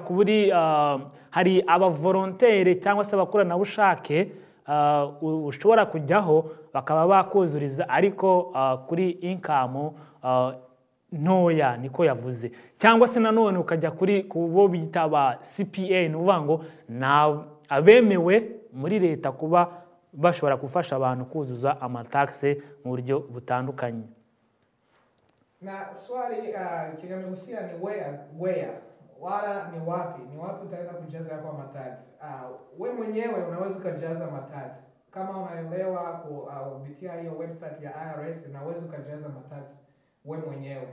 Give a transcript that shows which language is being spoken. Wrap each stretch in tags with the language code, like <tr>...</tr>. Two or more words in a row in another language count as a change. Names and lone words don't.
<rw>kuburi hari aba volontaire cyangwa se abakoranabushake ushobora kujyaho bakaba bakuzuriza ariko kuri income ntoya niko yavuze, cyangwa se nanone ukajya kuri kubo bitaba CPA, nuvuga ngo na abemewe muri leta kuba bashobora gufasha abantu kuzuza amatax mu buryo butandukanye.</rw> <sw>Na swali kinamhusia ni where wala ni wapi utaenda kujaza yako matax. We mwenyewe unaweza kujaza matax kama unaelewa kupitia hiyo website ya IRS, unaweza kujaza matax we mwenyewe.</sw>